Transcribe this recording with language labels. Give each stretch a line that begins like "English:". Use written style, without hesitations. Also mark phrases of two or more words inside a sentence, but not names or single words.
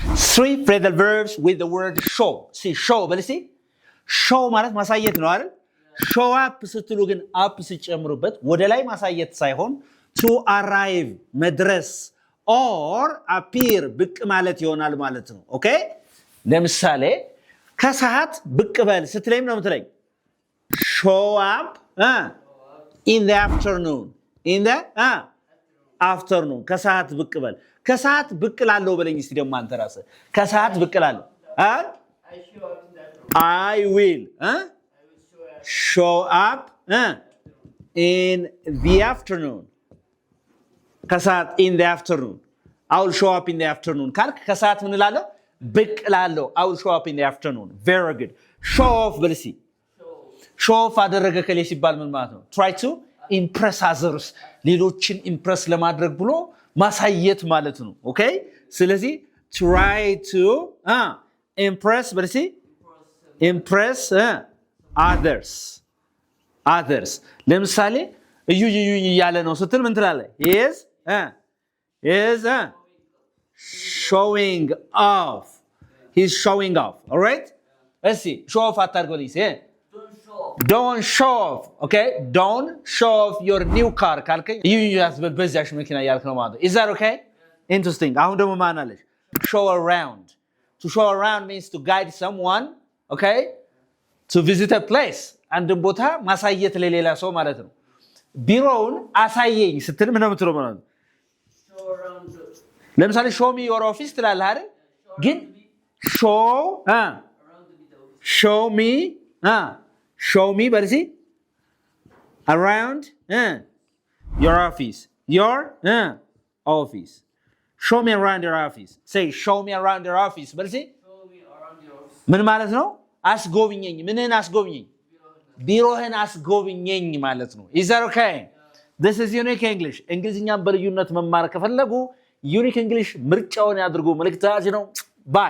English: Three phrasal verbs with the word show. See, show, but see, show
Amharic: ማለት ማሳየት ነው አይደል?
English: show up
Amharic: ስትሉ ግን up ሲጨምሩበት ወደ ላይ ማሳየት ሳይሆን
English: to arrive
Amharic: መድረስ
English: or appear
Amharic: ብቅ ማለት ይሆናል ማለት ነው። ኦኬ ለምሳሌ ከሰዓት ብቅ በል ስትለኝ ነው የምትለኝ
English: show up in the afternoon. In the afternoon
Amharic: ከሰዓት ብቅ በል ከሰዓት ብቅ ላለው በለኝ እስቲ ደግሞ አንተ ራስህ ከሰዓት ብቅ ላለው
English: I will show up in the afternoon. ከሰዓት in the afternoon. I will show up in the afternoon.
Amharic: ካልክ ከሰዓት ምን ላለው ብቅ ላለው
English: I will show up in the afternoon. Very good. Show off
Amharic: በልሲ
English: show off
Amharic: አደረገ ከሌ ሲባል ምን ማለት ነው?
English: Try to impress others.
Amharic: ሌሎችን impress ለማድረግ ብሎ ማሳየት ማለት ነው። ኦኬ ስለዚህ
English: try to impress
Amharic: በልሲ
English: impress others.
Amharic: ለምሳሌ እዩ ያለ ነው ስትል ምን ትላለህ?
English: is showing off. He's showing off. All right? Let's see. Show off
Amharic: አታርገው ይሄ
English: Don't show off. Okay? Don't show off your new car.
Amharic: ካልከኝ እዩ ያስበል በዛሽ መኪና ያልክ ነው ማለት ነው።
English: Is that okay?
Amharic: Interesting. አሁን ደግሞ ማን አለሽ?
English: Show around. To show around means to guide someone, okay? To visit a place.
Amharic: አንድ ቦታ ማሳየት ለሌላ ሰው ማለት ነው። ቢሮውን አሳየኝ ስትል ምን ነው የምትለው ማለት ነው? ለምሳሌ
English: show me your office
Amharic: ትላለህ አይደል?
English: ግን show me but see around your office. Office. Show me around your office. Say show me around your office. but see
Amharic: ምን ማለት ነው? አስጎብኘኝ። ምንን አስጎብኘኝ? ቢሮህን አስጎብኘኝ ማለት ነው።
English: Is that okay? This is unique English.
Amharic: እንግሊዝኛን በልዩነት መማር ከፈለጉ
English: unique English
Amharic: ምርጫውን ያድርጉ። መልእክታችን ነው። Bye.